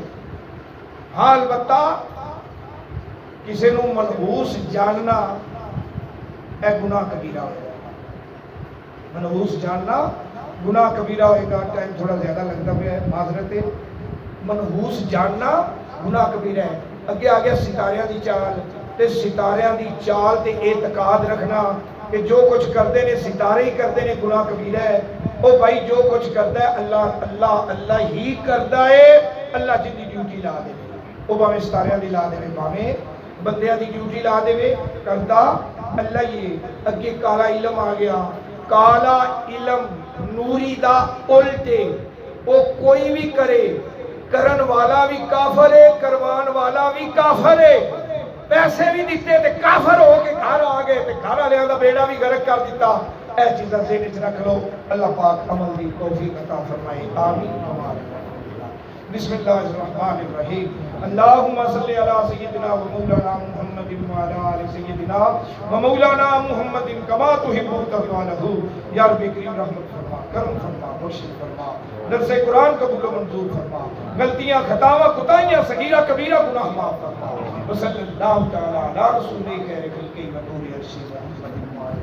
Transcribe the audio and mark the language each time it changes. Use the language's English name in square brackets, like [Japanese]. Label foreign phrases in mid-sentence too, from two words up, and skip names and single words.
[Punjabi] ہاں البتہ کسی نو منحوس جاننا اے گناہ کبیرہ ہوئے گا، منحوس جاننا گناہ کبیرہ ہوئے گا۔ [Urdu] ٹائم تھوڑا زیادہ لگتا ہے، معذرت ہے۔ منحوس جاننا گناہ کبیرہ ہے۔ [Punjabi] اگے آ گیا ستاریاں دی چال، تے ستاریاں دی چال تے اعتقاد رکھنا کہ جو کچھ کردے نے ستارے ہی کردے نے، گناہ کبیرہ ہے۔ او بھائی جو کچھ کردا ہے اللہ اللہ اللہ ہی کردا ہے، اللہ جن دی ڈیوٹی لا دے، او باویں ستاریاں دی لا دے، باویں بندیاں دی ڈیوٹی لا دے، کردا اللہ ہی۔ اگے کالا علم آ گیا، کالا علم نوری دا الٹے، وہ کوئی بھی کرے، کرن والا بھی کافر ہے، کروان والا بھی کافر ہے۔ پیسے بھی دیتے تے کافر ہو کے گھر آ گئے تے گھر والے دا بیڑا بھی غرق کر دیتا۔ اے چیزاں ذہن وچ رکھ لو، اللہ پاک عمل دی توفیق عطا فرمائے، آمین۔ [Arabic] بسم اللہ الرحمن الرحیم، اللہم صلی علی سیدنا و مولانا محمد و علی آل سیدنا و مولانا محمد کما تحب و ترضى۔ [Urdu] یا رب کریم رحمت فرما۔ کرم فرما بخشش فرما درس قرآن قبول و منظور فرما غلطیاں خطاواں کوتاہیاں صغیرہ کبیرہ گناہ معاف فرما [Arabic] وصلی اللہ تعالی علی رسول خیر خلق و نور عرش محمد